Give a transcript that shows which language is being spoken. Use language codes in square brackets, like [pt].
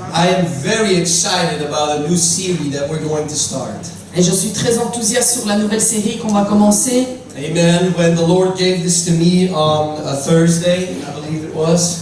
[en] I am very excited about a new series that we're going to start. [fr] Et je suis très enthousiaste sur la nouvelle série qu'on va commencer. [en] Amen. When the Lord gave this to me on a Thursday, I believe it was.